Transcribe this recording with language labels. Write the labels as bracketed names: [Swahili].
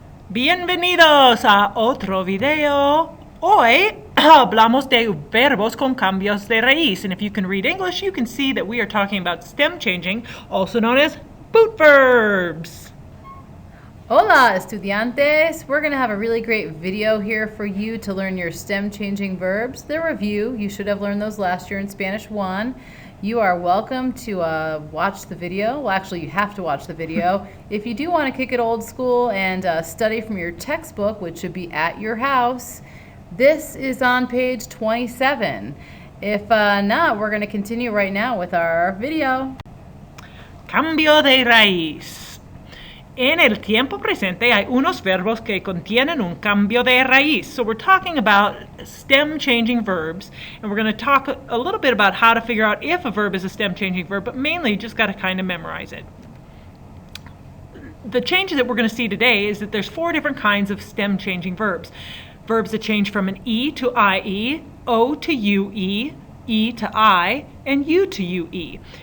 [Spanish] Bienvenidos a otro video. Hoy hablamos de verbos con cambios de raíz. [English] And if you can read English, you can see that we are talking about stem changing, also known as boot verbs. [Spanish] Hola, estudiantes! [English] We're going to have a really great video here for you to learn your stem changing verbs. The review, you should have learned those last year in Spanish 1. You are welcome to watch the video. Well, actually, you have to watch the video. If you do want to kick it old school and study from your textbook, which should be at your house, this is on page 27. If not, we're going to continue right now with our video. [Spanish] Cambio de raíz. En el tiempo presente hay unos verbos que contienen un cambio de raíz. [English] So we're talking about stem changing verbs, and we're going to talk a little bit about how to figure out if a verb is a stem changing verb, but mainly you just got to kind of memorize it. The changes that we're going to see today is that there's 4 different kinds of stem changing verbs. Verbs that change from an E to IE, O to UE, E to I, and U to UE.